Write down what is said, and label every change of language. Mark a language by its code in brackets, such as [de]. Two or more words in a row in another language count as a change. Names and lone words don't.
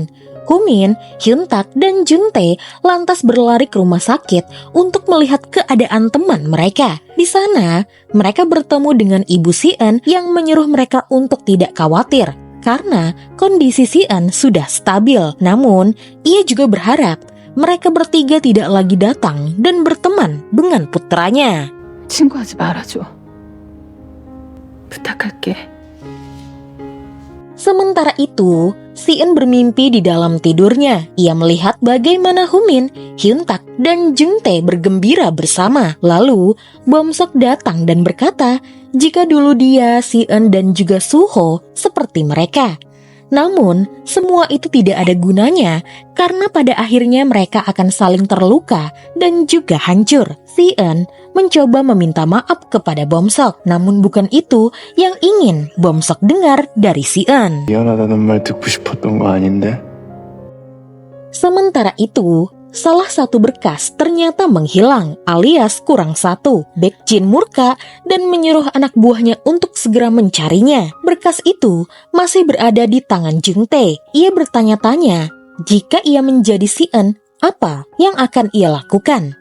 [id] Homin, Hyuntak, dan Juntae lantas berlari ke rumah sakit untuk melihat keadaan teman mereka. Di sana, mereka bertemu dengan ibu Si-eun yang menyuruh mereka untuk tidak khawatir karena kondisi Si-eun sudah stabil. Namun, ia juga berharap mereka bertiga tidak lagi datang dan berteman dengan putranya. [ko] 친구하지 말아줘. 부탁할게. [id] Sementara itu, Si-eun bermimpi di dalam tidurnya. Ia melihat bagaimana Humin, Hyun-tak, dan Jung-tae bergembira bersama. Lalu, Bom-sok datang dan berkata jika dulu dia, Si-eun, dan juga Suho seperti mereka. Namun, semua itu tidak ada gunanya karena pada akhirnya mereka akan saling terluka dan juga hancur. Si-eun mencoba meminta maaf kepada Bom-sok, namun bukan itu yang ingin Bom-sok dengar dari Si-eun. [ko] 미안하다는 말 듣고 싶었던 거 아닌데? [id] Sementara itu, salah satu berkas ternyata menghilang alias kurang satu. Baekjin murka dan menyuruh anak buahnya untuk segera mencarinya. Berkas itu masih berada di tangan Jung-tae. Ia bertanya-tanya, jika ia menjadi Si-eun, apa yang akan ia lakukan?